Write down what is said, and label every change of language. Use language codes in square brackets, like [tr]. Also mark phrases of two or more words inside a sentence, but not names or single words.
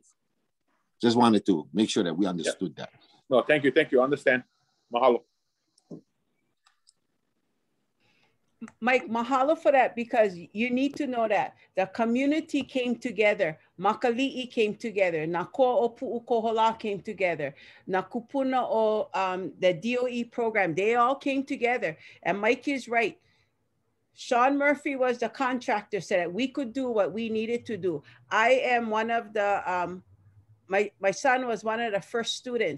[en] Just wanted to make sure that we understood that. No, thank you. I understand. Mahalo. Mike, mahalo for that, because you need to know that the community came together. Makali'i came together. Nakoa o Pu'ukohola came together. Nakupuna o the DOE program, they all came together. And Mike is right. Sean Murphy was the contractor, said that we could do what we needed to do. I am one of the, my son was one of the first students.